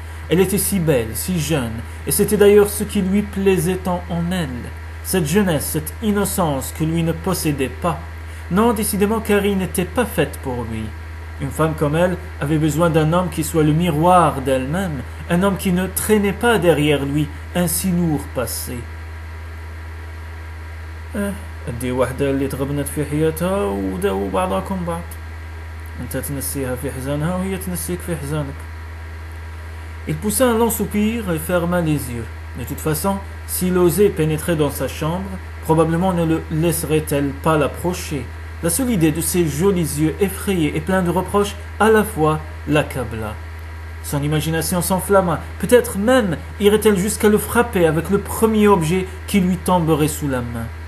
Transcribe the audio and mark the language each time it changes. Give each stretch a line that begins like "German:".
French: Elle était si belle, si jeune, et c'était d'ailleurs ce qui lui plaisait tant en elle, cette jeunesse, cette innocence que lui ne possédait pas. Non, décidément, Carrie n'était pas faite pour lui. Une femme comme elle avait besoin d'un homme qui soit le miroir d'elle-même, un homme qui ne traînait pas derrière lui un si lourd passé.
Arabic: أدي واحدة اللي تغبنت في حياتها وداو بعضكم بعض. أنت تنسيها في حزانها وهي تنسيك في حزانك.
French: Il poussa un long soupir et ferma les yeux. De toute façon, s'il osait pénétrer dans sa chambre, probablement ne le laisserait-elle pas l'approcher. La seule idée de ses jolis yeux effrayés et pleins de reproches à la fois l'accabla. Son imagination s'enflamma. Peut-être même irait-elle jusqu'à le frapper avec le premier objet qui lui tomberait sous la main.